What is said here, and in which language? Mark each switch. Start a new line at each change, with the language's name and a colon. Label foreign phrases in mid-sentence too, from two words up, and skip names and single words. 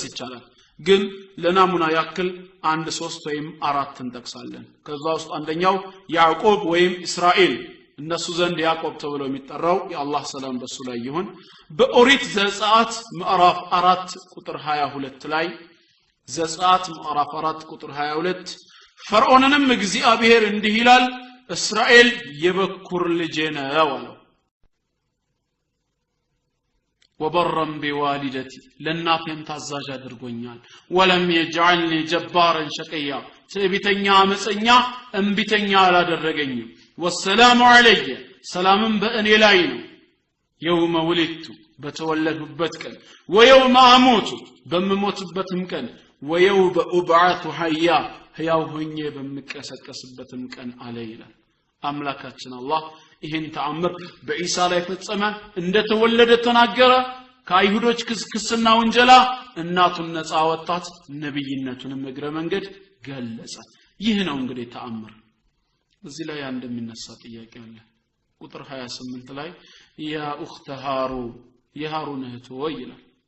Amharic: ይቻላል ግን ለናሙና ያክል 1 3 ወይም 4 እንጠቅሳለን ከዛ ውስጥ አንደኛው ያዕቆብ ወይም እስራኤል እነሱ ዘንድ ያዕቆብ ተብሎ የሚጠራው የአላህ ሰላም በሱ ላይ ይሁን በኦሪት ዘጸአት ምዕራፍ 4 ቁጥር 22 ላይ ዘጸአት ምዕራፍ 4 ቁጥር 22 ፈርዖንንም እግዚአብሔር እንዲህ ይላል እስራኤል የበኩር ልጄ ነው አለው
Arabic: وبرا بوالدتي
Amharic: ለናቴም ታዛዥ አድርጎኛል
Arabic: ولم يجعلني جبارا شقيا
Amharic: ትዕቢተኛ አመፀኛ እንቢተኛ አላደረገኝም
Arabic: والسلام علي
Amharic: ሰላምን በእኔ ላይ ነው
Arabic: يوم ولدت
Amharic: በተወለድኩበት ቀን
Arabic: ويوم اموت
Amharic: በመሞትበትም ቀን
Arabic: ويوم ابعث حيا
Amharic: ሕያው ሆኜ በመቀሰቀስበትም ቀን አለ ይላል አምላካችን አላህ ይሄን ተአምር በኢሳ ላይ ፈጸመ እንደተወለደ ተናገረ ከአይሁዶች ክስና ወንጀላ እናቱን ነፃ ወጣት ነብይነቱንም እግረ መንገድ ገለጸ ይህ ነው እንግዲህ ተአምር እዚህ ላይ እንደሚነሳ ጥያቄ አለ ቁጥር 28 ላይ
Arabic: يا أخت هارون
Amharic: የሃሩን እህት ወይ ይላል